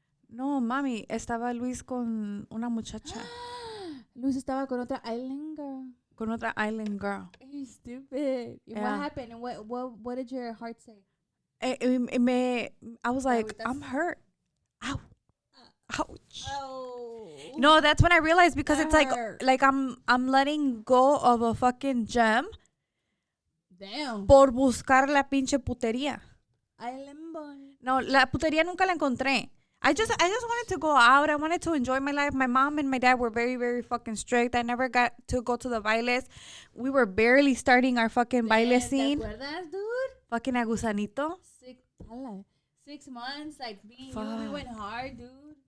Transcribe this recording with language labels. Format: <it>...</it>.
<es>No, mami, estaba Luis con una muchacha, Luis estaba con otra</es> <en>island girl.</en> <es>con otra</es> <en>island girl. You stupid. And Yeah. what happened? And what did your heart say? I was like,</en> <es>Agüitas.</es> <en>I'm hurt. Ow. Ouch. Oh. No, that's when I realized, because it's Hurt. like I'm letting go of a fucking gem Damn.</en> <es>por buscar la pinche putería.</es> <en>Island boy.</en> <es>No, la putería nunca la encontré.</es> <en>I just wanted to go out. I wanted to enjoy my life. My mom and my dad were very, very fucking strict. I never got to go to the bailes. We were barely starting our fucking baile scene.</en> <es>¿Te acuerdas, dude?</es> <en>Fucking a gusanito. 6 months, like me and you, Fuck. we went hard, dude.</en>